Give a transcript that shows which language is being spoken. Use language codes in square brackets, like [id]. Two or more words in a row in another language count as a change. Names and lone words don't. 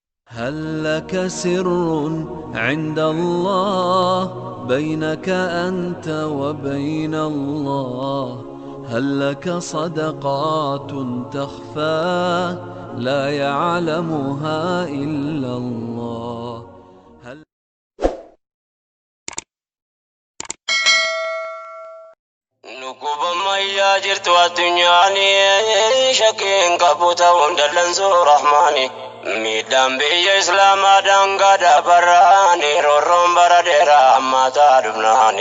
[ar] هل لك سر عند الله بينك أنت وبين الله؟ هل لك صدقات تخفى لا يعلمها إلا الله؟ [om] Nukuba mayyaa jirtu addunyaani shakkiin qabu ta'uun dallansuu rahmaani. Miidhaan biyya islaamaa daangaa dabarraani roorroon bara dheeraa hammaataa dhufnaani.